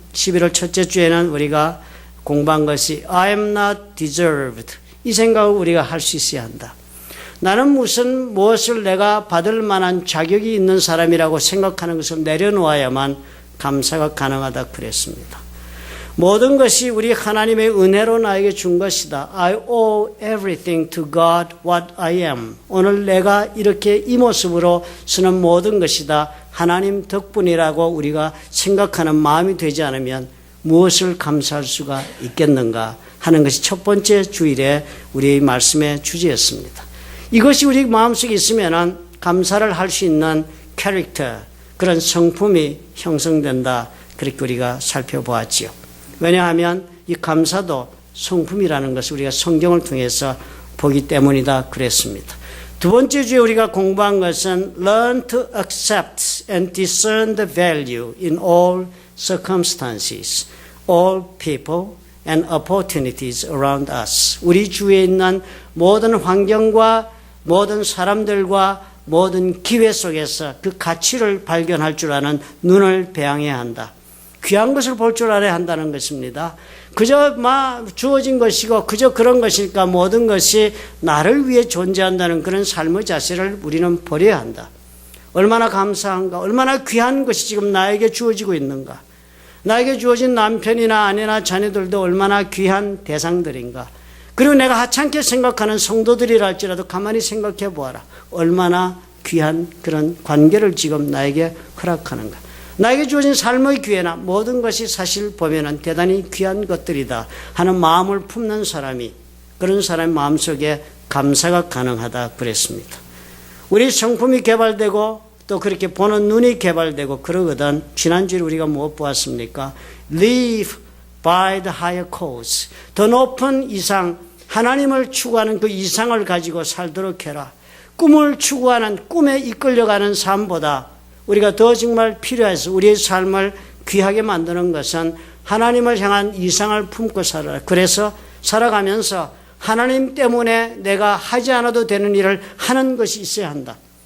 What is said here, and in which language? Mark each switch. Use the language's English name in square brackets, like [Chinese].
[Korean] 11월 첫째 주에는 우리가 공부한 것이 [English] I am not deserved. [Korean] 이 생각을 우리가 할 수 있어야 한다. 나는 무엇을 내가 받을 만한 자격이 있는 사람이라고 생각하는 것을 내려놓아야만 감사가 가능하다 그랬습니다. 모든 것이 우리 하나님의 은혜로 나에게 준 것이다. [English] I owe everything to God what I am. [Korean] 오늘 내가 이렇게 이 모습으로 쓰는 모든 것이다. 하나님 덕분이라고 우리가 생각하는 마음이 되지 않으면 무엇을 감사할 수가 있겠는가 하는 것이 첫 번째 주일에 우리의 말씀의 주제였습니다. 이것이 우리 마음속에 있으면 감사를 할 수 있는 캐릭터, 그런 성품이 형성된다. 그렇게 우리가 살펴보았지요. 왜냐하면 이 감사도 성품이라는 것을 우리가 성경을 통해서 보기 때문이다 그랬습니다. 두 번째 주에 우리가 공부한 것은 [English] Learn to accept and discern the value in all circumstances, all people and opportunities around us. [Korean] 우리 주위에 있는 모든 환경과 모든 사람들과 모든 기회 속에서 그 가치를 발견할 줄 아는 눈을 배양해야 한다. 귀한 것을 볼 줄 알아야 한다는 것입니다. 그저 주어진 것이고 그저 그런 것이니까 모든 것이 나를 위해 존재한다는 그런 삶의 자세를 우리는 버려야 한다. 얼마나 감사한가, 얼마나 귀한 것이 지금 나에게 주어지고 있는가. 나에게 주어진 남편이나 아내나 자녀들도 얼마나 귀한 대상들인가. 그리고 내가 하찮게 생각하는 성도들이라 할지라도 가만히 생각해 보아라. 얼마나 귀한 그런 관계를 지금 나에게 허락하는가. 나에게 주어진 삶의 기회나 모든 것이 사실 보면은 대단히 귀한 것들이다 하는 마음을 품는 사람이, 그런 사람의 마음속에 감사가 가능하다 그랬습니다. 우리 성품이 개발되고 또 그렇게 보는 눈이 개발되고 그러거든. 지난주에 우리가 무엇 보았습니까? [English] Live by the higher cause. [Korean] 더 높은 이상, 하나님을 추구하는 그 이상을 가지고 살도록 해라. 꿈을 추구하는, 꿈에 이끌려가는 삶보다 우리가 더 정말 필요해서 우리의 삶을 귀하게 만드는 것은 하나님을 향한 이상을 품고 살아라. 그래서 살아가면서 하나님 때문에 내가 하지 않아도 되는 일을 하는 것이 있어야 한다.